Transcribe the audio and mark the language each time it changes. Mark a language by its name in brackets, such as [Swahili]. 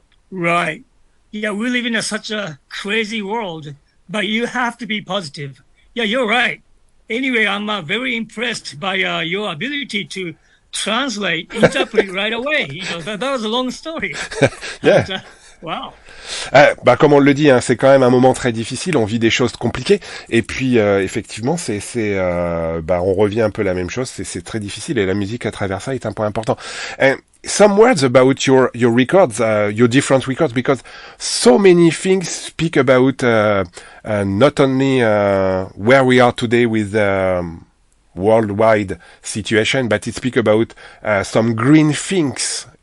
[English] Right. Yeah, we live in such a crazy world, but you have to be positive. Yeah, you're right. Anyway, I'm very impressed by your ability to translate, interpret right away. That was a long story. Yeah. And, wow. [French] Comme on le dit, c'est quand même un moment très difficile. On vit des choses compliquées, et puis effectivement, on revient un peu à la même chose. C'est très difficile, et la musique à travers ça est un point important. [English] Some words about your records, your different records, because so many things speak about not only where we are today with worldwide situation, but it speak about some green things.